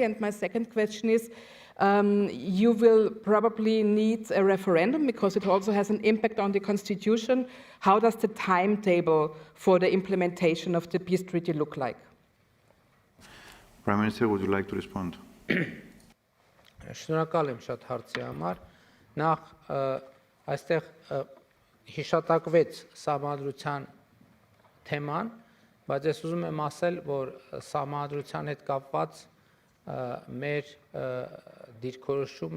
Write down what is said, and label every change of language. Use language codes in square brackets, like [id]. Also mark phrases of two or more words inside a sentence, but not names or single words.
[en] And my second question is, you will probably need a referendum because it also has an impact on the constitution. How does the timetable for the implementation of the peace treaty look like? Prime Minister, would you like to respond? [hy] Շնորհակալ եմ շատ հարցի համար։ Նախ այստեղ հիշատակվեց սահմանադրության թեման, բայց ես ուզում եմ ասել, որ սահմանադրության հետ կապված մեր դիրքորոշումը